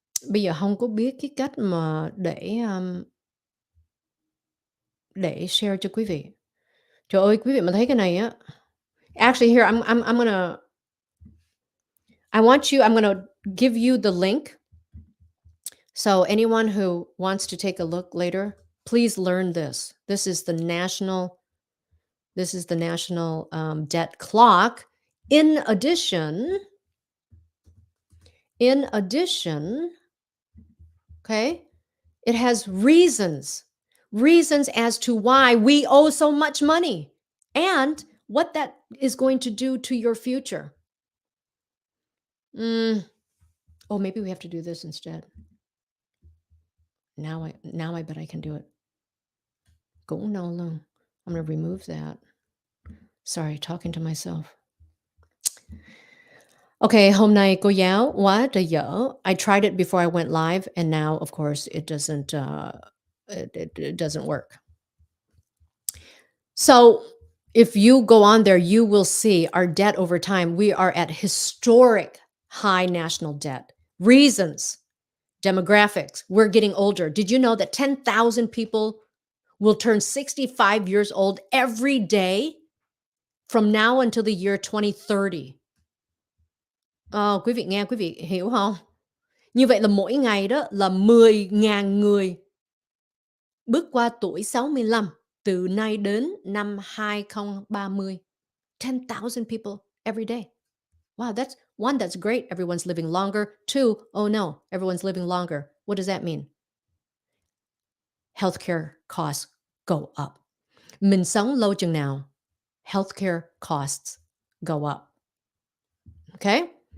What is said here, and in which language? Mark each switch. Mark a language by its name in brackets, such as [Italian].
[Vietnamese] Bây giờ không có biết cái cách mà để share cho quý vị. Trời ơi, quý vị mà thấy cái này á. [English] Actually, here I'm gonna. I'm gonna give you the link. So anyone who wants to take a look later, please learn this. This is the national. This is the national debt clock. In addition, okay, it has reasons as to why we owe so much money and what that is going to do to your future. Oh, maybe we have to do this instead. Now I bet I can do it. Go no long. I'm going to remove that. Sorry, talking to myself. [Vietnamese] Okay, hôm nay cô giáo quá trời dở. [English] I tried it before I went live, and now, of course, it doesn't work. So, if you go on there, you will see our debt over time. We are at historic high national debt. Reasons, demographics. We're getting older. Did you know that 10,000 people will turn 65 years old every day from now until the year 2030? [Vietnamese] Quý vị nghe, quý vị hiểu không? Như vậy là mỗi ngày đó là 10.000 người bước qua tuổi 65 từ nay đến năm 2030. [English] 10,000 people every day. Wow, that's one, that's great. Everyone's living longer. Two, oh no, everyone's living longer. What does that mean? Healthcare costs go up. [Vietnamese] Mình sống lâu chừng nào, [English] healthcare costs go up. Okay?